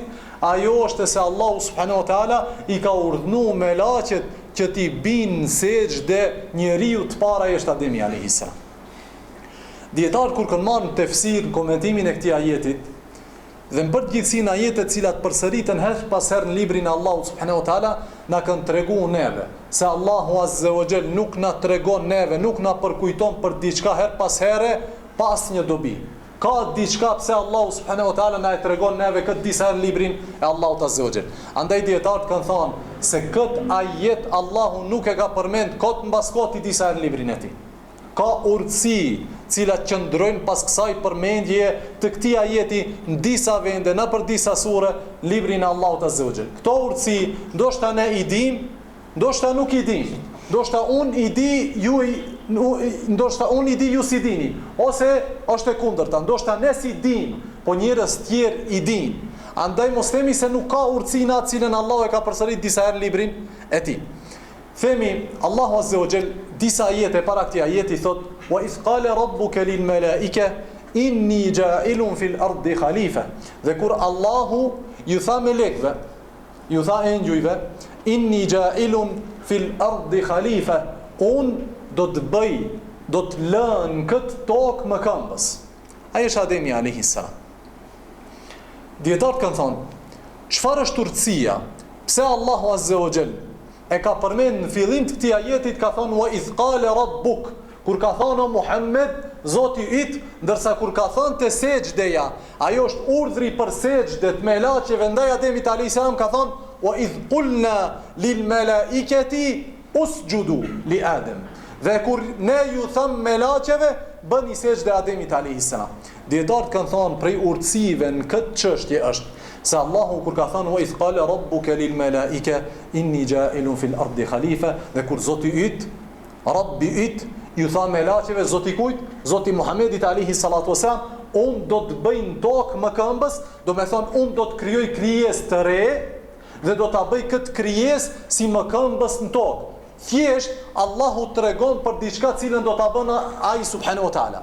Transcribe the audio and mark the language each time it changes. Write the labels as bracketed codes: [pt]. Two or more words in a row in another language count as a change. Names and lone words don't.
[sq] Ajo është se Allahu [ar] سبحانه وتعالى [sq] i ka urdhnu melaqet që t'i binë sejdë njeriu të para është Ademi [ar] عليه السلام. [sq] Dietar kur kanë marrë në tefsir në komentimin e këtij ajetit dhe në përgjithësinë ajetet cilat përsëriten herë pas herë në librin e Allahut [ar] سبحانه وتعالى, [sq] na kanë treguar neve se Allahu [ar] عز وجل [sq] nuk na tregon neve, nuk na përkujton për diçka her pas here pas një dobi. Ka diçka pse Allahu [ar] سبحانه وتعالى [sq] na e tregon neve këtë disa herë në librin e Allahut [ar] عز وجل. [sq] Andaj dietarët kanë thënë se kët ajet Allahu nuk e ka përmend kot mbas koti disa herë në librin e tij. Ka urtësi cilat qëndrojnë pas kësaj përmendje të këtij ajeti në disa vende, në për disa sure, librin e Allahut [ar] عز وجل. [sq] Këto urtësi ndoshta ne i dim, ndoshta nuk i dim. Ndoshta unë i di, ndoshta unë i di, ju si dini, ose është e kundërta, ndoshta ne si dim, po njerëz tjerë i din. Andaj mos themi se nuk ka urtësi në atë cilën Allahu e ka përsërit disa herë në librin e tij. Themi Allahu [ar] عز وجل [sq] disa ajete para këtij ajeti thot: [ar] "وإذ قال ربك للملائكة إني جاعل في الأرض خليفة." [sq] Dhe kur Allahu ju tha melekve, ju tha engjujve, [ar] إني جاعل في الأرض خليفة, [sq] unë do të bëj, do të lën këtë tokë më këmbës. Ai është Ademi [ar] عليه السلام. [sq] Dietarët kanë thonë, çfarë është urtësia? Pse Allahu [ar] عز وجل [sq] e ka përmend në fillim të këtij ajetit, ka thonë [ar] وإذ قال ربك, [sq] kur ka thonë o Muhammed, Zoti yt, ndërsa kur ka thonë te sejdëja, ajo është urdhri për sejdët me laqeve ndaj Ademit [ar] عليه السلام, [sq] ka thonë [ar] وإذ قلنا للملائكة اسجدوا لآدم. [sq] Dhe kur ne ju tham me laqeve, bëni sejdë Ademit [ar] عليه السلام. [sq] Dietarët kanë thonë prej urtësive në këtë çështje është se Allahu kur ka thënë [ar] وإذ قال ربك للملائكة إني جاعل في الأرض خليفة, [sq] dhe kur Zoti yt, Rabbi yt Ju tha melaqeve, Zoti kujt? Zoti Muhamedit [ar] عليه الصلاة والسلام, [sq] unë do të bëj në tokë më këmbës, do me thonë unë do të krijoj krijesë të re dhe do ta bëj këtë krijesë si më këmbës në tokë. Thjesht Allahu tregon për diçka cilën do ta bëna ai [ar] سبحانه وتعالى.